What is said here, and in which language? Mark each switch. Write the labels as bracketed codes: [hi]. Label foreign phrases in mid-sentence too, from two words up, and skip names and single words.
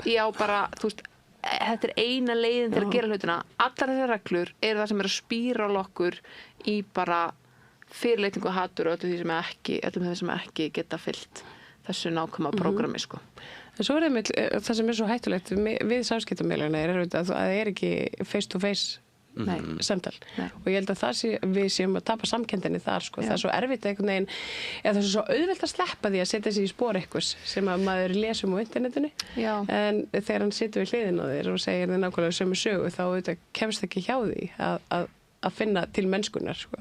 [is] Já, bara, þú veist, þetta er eina leiðin til að gera hlutina. Allar þessar reglur eru það sem er að spíra okkur í bara fyrirlitningu og hatur og öllum þeim sem ekki geta fyllt þessu nákvæma prógrami, sko. En svo er það sem er svo hættulegt við samskiptamiðlana er að það er ekki [en] face to face [is] samtal. Og ég held að við séum að tapa samkenndinni þar, sko. Það er svo erfitt einhvern veginn, eða það er svo auðvelt að sleppa því að setja sig í spor einhvers sem að maður lesum á internetinu. Já. En þegar hann situr við hliðina á þér og segir þér nákvæmlega sömu sögu, þá kemst ekki hjá því að finna til mennskunnar, sko.